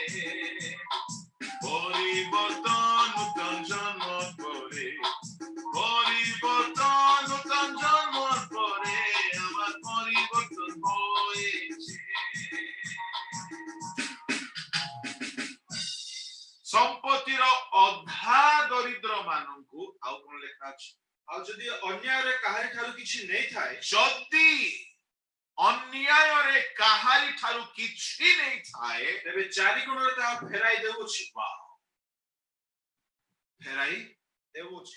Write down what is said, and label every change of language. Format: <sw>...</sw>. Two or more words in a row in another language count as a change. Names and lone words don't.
<bn>পরিবর্তন নূতন জন্ম পরে, পরিবর্তন নূতন জন্ম পরে আমার পরিবর্তন হইছে।</bn> <or>ସମ୍ପତ୍ତିର ଅଧା ଦରିଦ୍ର ମାନଙ୍କୁ ଆଉ କୋଣ ଲେଖା ଅଛି, ଆ ଯଦି ଅନ୍ୟାୟ ରେ କାହାରି ଠାରୁ କିଛି ନେଇ ଥାଏ, ଯଦି ଅନ୍ୟାୟ ରେ କାହାରି ଠାରୁ କିଛି ନେଇ ଥାଏ ତେବେ ଚାରି ଗୁଣ ରେ ତା ଫେରାଇ ଦେଉଛି। ୱାହ, ଫେରାଇ देउछि</or>